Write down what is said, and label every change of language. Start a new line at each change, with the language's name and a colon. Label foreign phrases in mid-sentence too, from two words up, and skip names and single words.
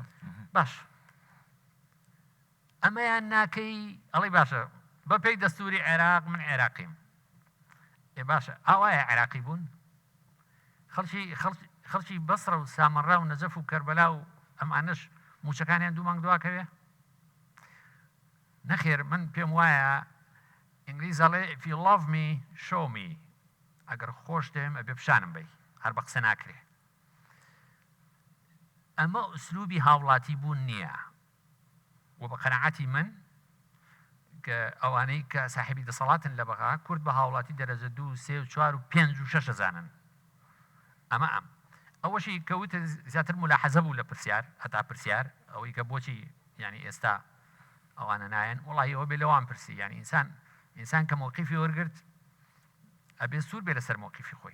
Central Kurdish: باش ئەمەیان ناکەی ئەڵێ باشە بە پێی دەستوری عێراق من عێراقیم ئێ باشە ئاوایە عێراقی بوون خەڵکی بەسرە و سامەڕا و نەجەف و کەربەلا و ئەمانش موچەکانیان دوو مانگ دواکەوێ نەخێر من پێم وایە ئینگلیز ئەڵێ
English: if you love me show me
Central Kurdish: ئەگەر خۆش دێم ئەبێ پیشانم بی هەر بە قسە ناکرێ ئەمە ئوسلوبی هاوڵاتی بوون نییە و بە قەناعەتی من کە ئەوانەی کە ساحێبی دەسەڵاتن لە بەغا کورد بە هاوڵاتی دەرەجە 2 3 و 4 و 5 و 6 زانن ئەمە ئەوەشی کەوتە زیاتر ملاحەزە بوو لە پرسیار هەتا پرسیار ئەوەی کە بۆچی ینی ئێستا ئەوانە نایەن وڵی ئەوە بێ لەوان پرسی ینی ئینسان کە مۆقیفی وەرگرت ئەبێ سوور بێ لەسەر مۆقیفی خۆی